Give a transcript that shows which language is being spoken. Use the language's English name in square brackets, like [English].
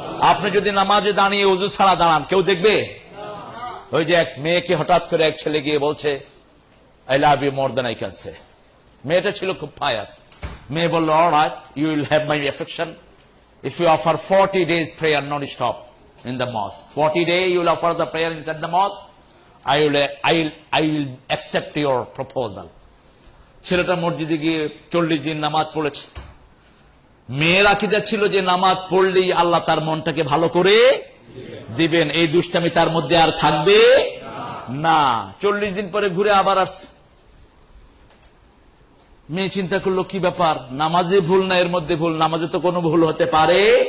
[Bangla] আপনি যদি নামাজে দাঁড়িয়ে উযু ছাড়া দাঁড়ান, কেউ দেখবে? ওই যে এক মেয়েকে হঠাৎ করে এক ছেলে গিয়ে বলছে, [English] I love you more than I can say. [Bangla] মেয়েটা ছিল খুব পায়াস। মেয়ে বলল, [English] Alright, you will have my affection if you offer 40 days prayer non stop in the mosque. 40 days you will offer the prayer inside the mosque. I will accept your proposal. [Bangla] ছেলেটা মসজিদে গিয়ে 40 দিন নামাজ পড়েছে। মেয়ের আকীদা ছিল যে নামাজ পড়লেই আল্লাহ তার মনটাকে ভালো করে দিবেন, এই দুষ্টামি তার মধ্যে আর থাকবে না। 40 দিন পরে ঘুরে আবার আসছে। মেয়ে চিন্তা করলো, কি ব্যাপার, নামাজে ভুল না এর মধ্যে ভুল? নামাজে তো কোনো ভুল হতে পারে।